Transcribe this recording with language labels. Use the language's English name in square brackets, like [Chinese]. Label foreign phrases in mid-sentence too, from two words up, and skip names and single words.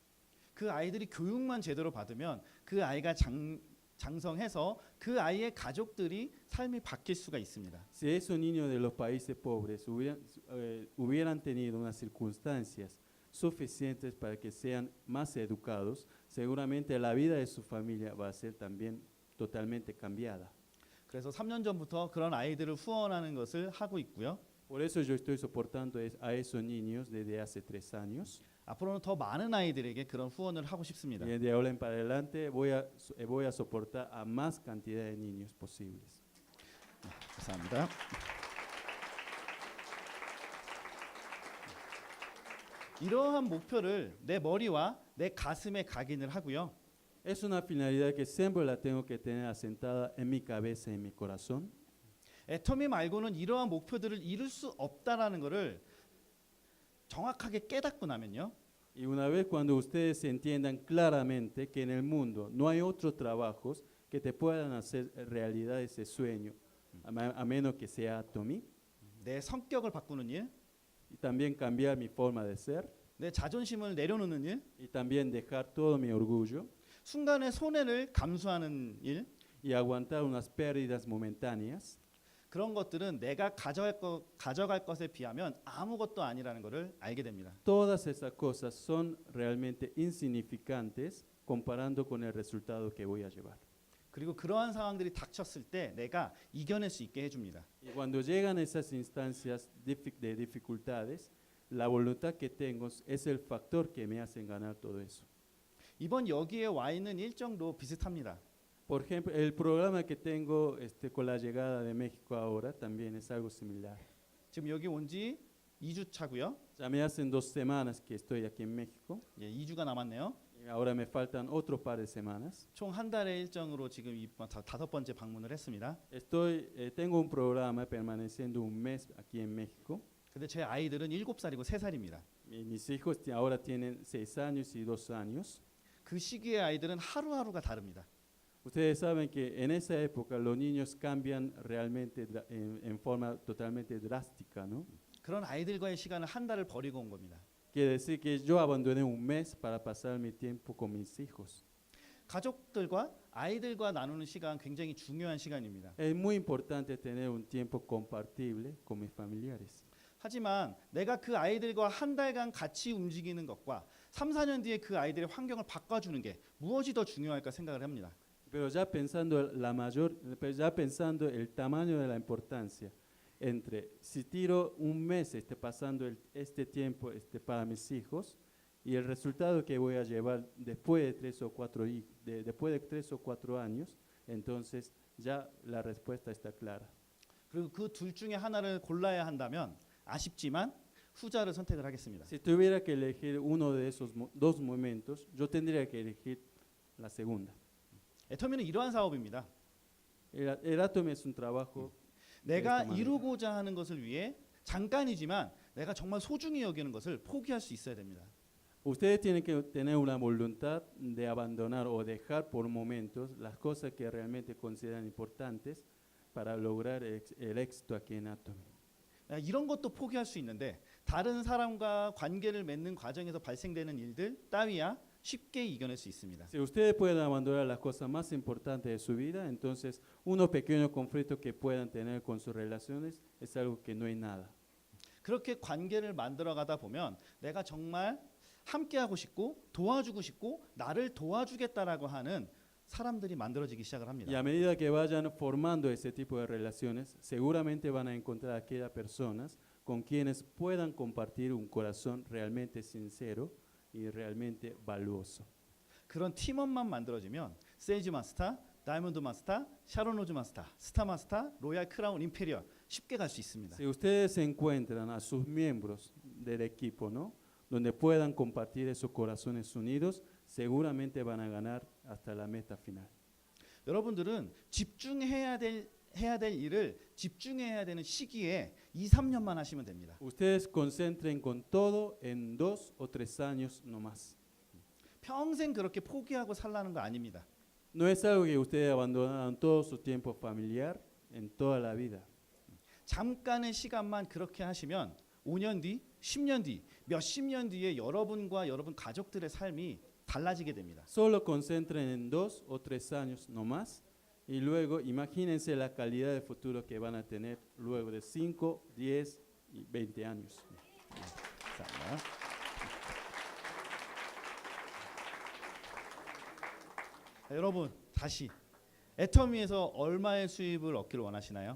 [Korean] 그 아이들이 교육만 제대로 받으면 그 아이가 장성해서 그 아이의 가족들이 삶이 바뀔 수가 있습니다. [Spanish] Si esos niños de los países pobres hubieran tenido unas circunstancias suficientes para que sean más educados, seguramente la vida de su familia va a ser también totalmente cambiada. [Korean] 그래서 3년 전부터 그런 아이들을 후원하는 것을 하고 있고요. [Spanish] Por eso yo estoy soportando a esos niños desde hace 3 años. [Korean] 앞으로는 더 많은 아이들에게 그런 후원을 하고 싶습니다. [Spanish] Y de ahora en para adelante voy a soportar a más cantidad de niños posibles. [Korean] 감사합니다. 이러한 목표를 내 머리와 내 가슴에 각인을 하고요. [Spanish] Es una finalidad que siempre la tengo que tener asentada en mi cabeza y en mi corazón. [Korean] 애터미 말고는 이러한 목표들을 이룰 수 없다라는 것을 정확하게 깨닫고 나면요. [Spanish] Y una vez cuando ustedes entiendan claramente que en el mundo no hay otros trabajos que te puedan hacer realidad ese sueño, a menos que sea Atomy, [Korean] 내 성격을 바꾸는 일, [Spanish] y también cambiar mi forma de ser, [Korean] 내 자존심을 내려놓는 일, [Spanish] y también dejar todo mi orgullo [Korean] 순간의 손해를 감수하는 일, [Spanish] y aguantar unas pérdidas momentáneas. [Korean] 그런 것들은 내가 가져갈 것에 비하면 아무것도 아니라는 것을 알게 됩니다. [Spanish] Todas esas cosas son realmente insignificantes comparando con el resultado que voy a llevar. [Korean] 그리고 그러한 상황들이 닥쳤을 때 내가 이겨낼 수 있게 해줍니다. [Spanish] Y cuando llegan esas instancias de dificultades, la voluntad que tengo es el factor que me hacen ganar todo eso. [Korean] 이번 여기에 와 있는 일정도 비슷합니다. [Spanish] Por ejemplo, el programa que tengo con la llegada de México ahora también es algo similar. [Korean] 지금 여기 온 지 2주 차고요. [Spanish] Ya me hacen 2 semanas que estoy aquí en México. [Korean] 2주가 남았네요. [Spanish] Y ahora me faltan otro par de semanas. [Korean] 총 한 달의 일정으로 지금 5번째 방문을 했습니다. [Spanish] Tengo un programa permaneciendo un mes aquí en México. [Korean] 근데 제 아이들은 7살이고 3살입니다. [Spanish] Mis hijos ahora tienen 6 años y 2 años. [Korean] 그 시기의 아이들은 하루하루가 다릅니다. [Spanish] Ustedes saben que en esa época los niños cambian realmente en forma totalmente drástica, ¿no? [Korean] 그런 아이들과의 시간을 한 달을 버리고 온 겁니다. [Spanish] Quiere decir que yo abandoné un mes para pasar mi tiempo con mis hijos. [Korean] 가족들과 아이들과 나누는 시간 굉장히 중요한 시간입니다. [Spanish] Es muy importante tener un tiempo compartible con mis familiares. [Korean] 하지만 내가 그 아이들과 한 달간 같이 움직이는 것과 3, 4년 뒤에 그 아이들의 환경을 바꿔주는 게 무엇이 더 중요할까 생각을 합니다. [Spanish] Pero ya pensando el tamaño de la importancia entre si tiro un mes pasando este tiempo para mis hijos y el resultado que voy a llevar después de 3 o 4 años, entonces ya la respuesta está clara. [Korean] 그리고 그 둘 중에 하나를 골라야 한다면 아쉽지만 후자를 선택을 하겠습니다. [Spanish] Si tuviera que elegir uno de esos dos momentos, yo tendría que elegir la segunda. [Korean] 애터미는 이러한 사업입니다. [Spanish] El Atom es un trabajo [Korean] 내가 [Spanish] esta manera. [Korean] 이루고자 하는 것을 위해 잠깐이지만 내가 정말 소중히 여기는 것을 포기할 수 있어야 됩니다. [Spanish] Ustedes tienen que tener una voluntad de abandonar o dejar por momentos las cosas que realmente consideran importantes para lograr el éxito aquí en Atom. [Korean] 이런 것도 포기할 수 있는데 다른 사람과 관계를 맺는 과정에서 발생되는 일들 따위야 쉽게 이겨낼 수 있습니다. [Spanish] Si ustedes pueden abandonar las cosas más importantes de su vida, entonces unos pequeños conflictos que puedan tener con sus relaciones es algo que no hay nada. [Korean] 그렇게 관계를 만들어가다 보면 내가 정말 함께하고 싶고 도와주고 싶고 나를 도와주겠다라고 하는 사람들이 만들어지기 시작을 [Spanish] Y [Korean] 합니다. [Spanish] a medida que vayan formando ese tipo de relaciones, seguramente van a encontrar aquellas personas con quienes puedan compartir un corazón realmente sincero y realmente valuoso. [Korean] 그런 팀원만 만들어지면 세이지 마스터, 다이몬드 마스터, 샤론 로즈 마스터, 스타 마스터, 로얄 크라운 임페리얼 쉽게 갈 수 있습니다. [Spanish] Si ustedes encuentran a sus miembros del equipo, ¿no? Donde puedan compartir esos corazones unidos, seguramente van a ganar hasta la meta final. [Korean] 여러분들은 집중해야 될 일을 집중해야 되는 시기에 2, 3년만 하시면 됩니다. [Spanish] Ustedes concentren con todo en 2 o 3 años nomás. [Korean] 평생 그렇게 포기하고 살라는 거 아닙니다. [Spanish] No es algo que ustedes abandonaron todo su tiempo familiar en toda la vida. [Korean] 잠깐의 시간만 그렇게 하시면 5년 뒤, 10년 뒤, 몇십 년 뒤에 여러분과 여러분 가족들의 삶이 달라지게 됩니다. [Spanish] Solo concentren en 2 o 3 años nomás y luego imagínense la calidad de futuro que van a tener luego de 5, 10 y 20 años. [Korean] 감사합니다. 여러분 다시 애터미에서 얼마의 수입을 얻기를 원하시나요?